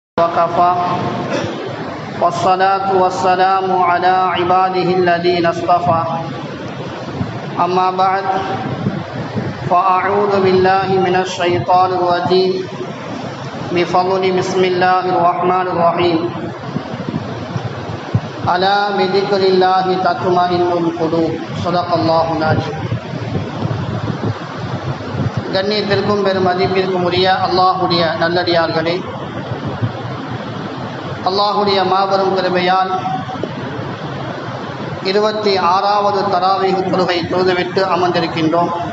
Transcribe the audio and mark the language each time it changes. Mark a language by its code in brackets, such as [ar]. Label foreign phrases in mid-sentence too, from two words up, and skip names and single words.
[ar] وكفى والصلاة والسلام على عباده الذين اصطفى أما بعد فأعوذ بالله من الشيطان الرجيم بفضل بسم الله الرحمن الرحيم ألا بذكر الله تطمئن القلوب صدق الله العظيم. [ta] கண்ணியத்திற்கும் பெரும் மதிப்பிற்கும் உரிய அல்லாஹுடைய நல்லடியார்களே, அல்லாஹுடைய மாபெரும் கிருபையால் 26வது தராவீஹ் தொழுகை தொழுதுவிட்டு அமர்ந்திருக்கின்றோம்.